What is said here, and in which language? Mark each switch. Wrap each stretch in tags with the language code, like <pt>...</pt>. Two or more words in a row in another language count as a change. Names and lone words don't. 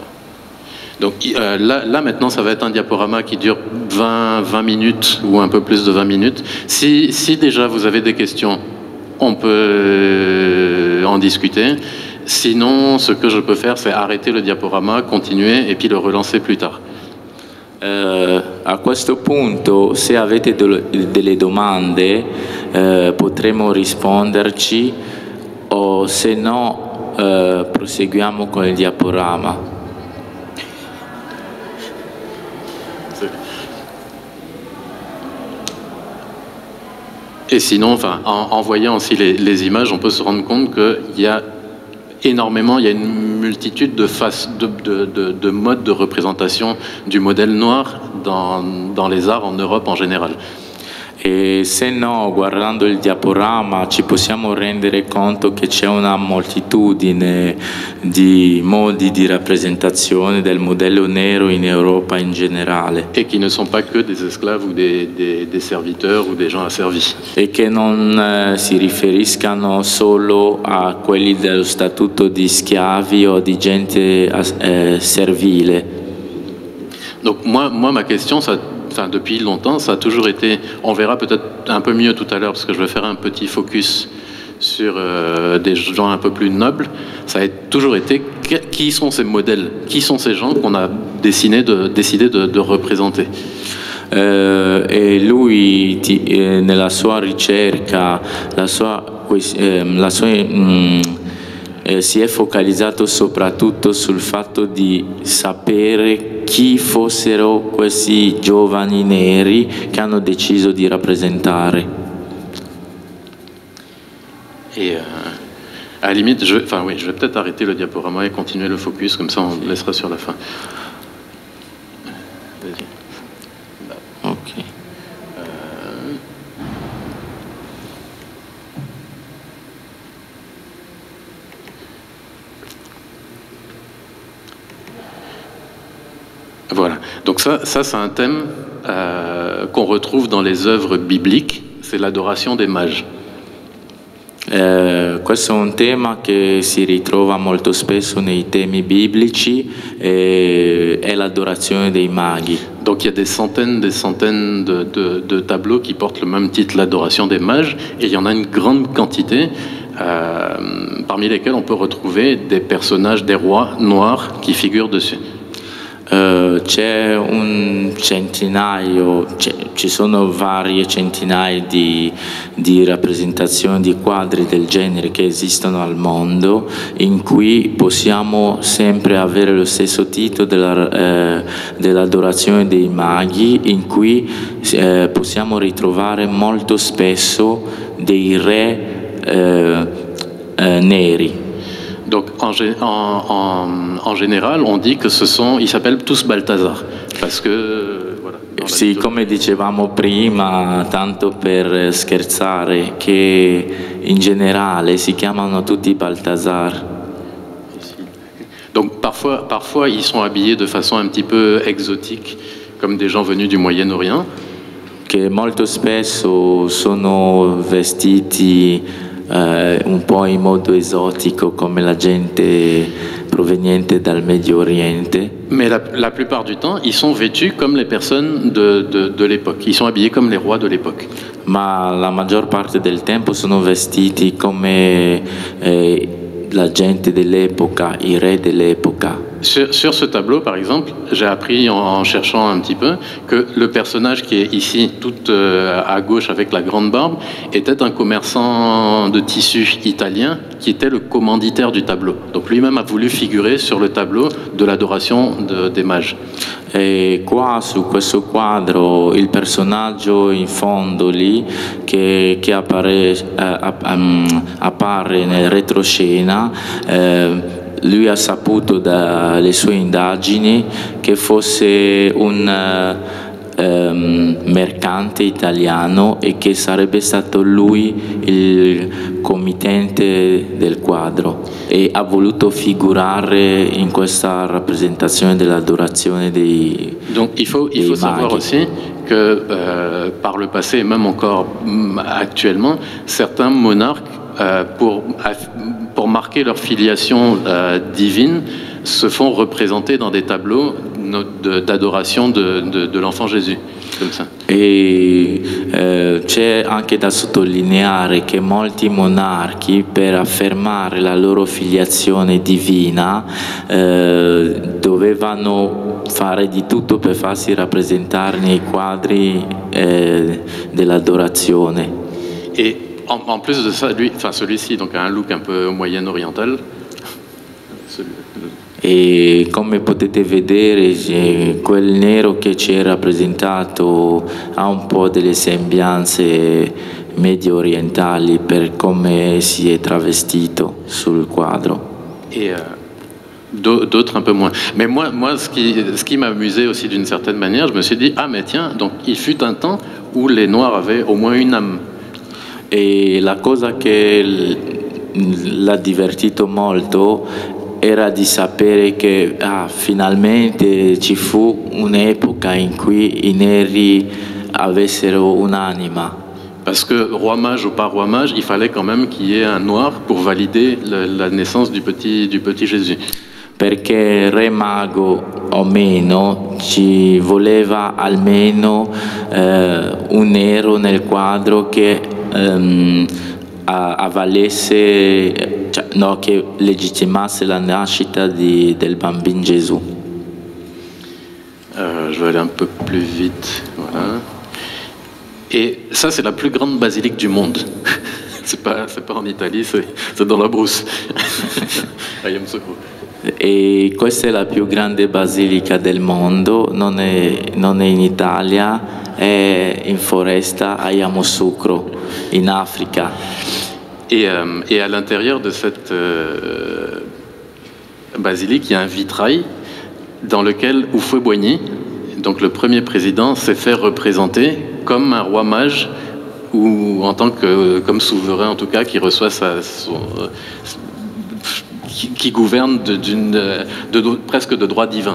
<fr>Donc là, maintenant, ça va être un diaporama qui dure 20 minutes ou un peu plus de 20 minutes. Si déjà vous avez des questions, on peut en discuter. Sinon, ce que je peux faire, c'est arrêter le diaporama, continuer et puis le relancer plus tard.</fr> <it>A questo punto, se avete delle domande, potremo risponderci, o se no proseguiamo con il diaporama.</it> <fr>Et sinon, enfin, en voyant aussi les images, on peut se rendre compte qu'il y a énormément, il y a une multitude de modes de représentation du modèle noir dans les arts en Europe en général.</fr> <it>E se no, guardando il diaporama ci possiamo rendere conto che c'è una moltitudine di modi di rappresentazione del modello nero in Europa in generale.</it> <fr>Et qui ne sont pas que des esclaves ou des serviteurs ou des gens asservis.</fr> <it>E che non si riferiscano solo a quelli dello statuto di schiavi o di gente servile.</it> <fr>Donc moi ma question, depuis longtemps, ça a toujours été, on verra peut-être un peu mieux tout à l'heure, parce que je vais faire un petit focus sur des gens un peu plus nobles, ça a toujours été qui sont ces modèles, qui sont ces gens qu'on a décidé de représenter.</fr> <it>E lui nella sua ricerca, si è focalizzato soprattutto sul fatto di sapere chi fossero questi giovani neri che hanno deciso di rappresentare.</it> <fr>Et à la limite, je vais peut-être arrêter le diaporama et continuer le focus, comme ça on laissera sur la fin. Vas-y. Ok. Voilà, donc ça c'est un thème qu'on retrouve dans les œuvres bibliques, c'est l'adoration des mages.</fr> <it>Questo è un tema che si ritrova molto spesso nei temi biblici, è l'adorazione dei maghi.</it> <fr>Donc il y a des centaines de tableaux qui portent le même titre, l'adoration des mages, et il y en a une grande quantité, parmi lesquels on peut retrouver des personnages, des rois noirs qui figurent dessus.</fr> <it>C'è un centinaio, ci sono varie centinaia di rappresentazioni di quadri del genere che esistono al mondo, in cui possiamo sempre avere lo stesso titolo dell'adorazione dei maghi, in cui possiamo ritrovare molto spesso dei re neri.</it> <fr>Donc en général, on dit que ils s'appellent tous Balthazar, parce que voilà.</fr> <it>Sì, come dicevamo prima, tanto per scherzare, che in generale si chiamano tutti Balthazar.</it> <fr>Donc parfois ils sont habillés de façon un petit peu exotique, comme des gens venus du Moyen-Orient.</fr> <it>Che molto spesso sono vestiti un po' in modo esotico, come la gente proveniente dal Medio Oriente.</it> <fr>Mais la plupart du temps, ils sont vêtus comme les personnes de l'époque. Ils sont habillés comme les rois de l'époque.</fr> <it>Ma la maggior parte del tempo sono vestiti come la gente dell'epoca, i re dell'epoca.</it> <fr>Sur ce tableau, par exemple, j'ai appris en cherchant un petit peu que le personnage qui est ici, tout à gauche avec la grande barbe, était un commerçant de tissus italien qui était le commanditaire du tableau. Donc lui-même a voulu figurer sur le tableau de l'adoration des mages.</fr> <it>E qua su questo quadro il personaggio in fondo lì che appare nel retroscena, lui ha saputo dalle sue indagini che fosse un mercante italiano e che sarebbe stato lui il committente del quadro, e ha voluto figurare in questa rappresentazione dell'adorazione dei</it> <fr>Donc il faut savoir aussi que par le passé et même encore actuellement, certains monarques pour marquer leur filiation divine se font représenter dans des tableaux d'adoration de l'enfant Gesù, comme ça.</fr> <it>E c'è anche da sottolineare che molti monarchi, per affermare la loro filiazione divina, dovevano fare di tutto per farsi rappresentare nei quadri dell'adorazione.</it> <fr>Et en plus de ça, celui-ci donc a un look un peu moyen-oriental.</fr> <it>E come potete vedere, quel nero che ci è rappresentato ha un po' delle sembianze medio orientali per come si è travestito sul quadro.</it> <fr>D'autres un peu moins. Mais moi ce qui m'a amusé aussi d'une certaine manière, je me suis dit, ah mais tiens, donc il fut un temps où les Noirs avaient au moins une âme.</fr> <it>E la cosa che l'ha divertito molto era di sapere che finalmente ci fu un'epoca in cui i neri avessero un'anima.</it> <fr>Parce que roi mage ou pas roi mage, il fallait quand même qu'il y ait un noir pour valider la naissance du petit Jésus.</fr> <it>Perché re mago o meno ci voleva almeno un nero nel quadro che avvalesse, cioè, no, che legittimasse la nascita del bambino Gesù.</it> <fr>Je vais aller un peu plus vite. Voilà. Et ça, c'est la plus grande basilique du monde. C'est pas en Italie, c'est dans la brousse. Ayam Sokro.</fr> <it>E questa è la più grande basilica del mondo, non è in Italia, è in foresta a Yamoussoukro, in Africa.</it> <fr>Et à l'intérieur de cette basilique, il y a un vitrail dans lequel Houphouët-Boigny, donc le premier président, s'est fait représenter comme un roi mage ou en tant que comme souverain en tout cas qui reçoit qui gouverne presque de droit divin.</fr>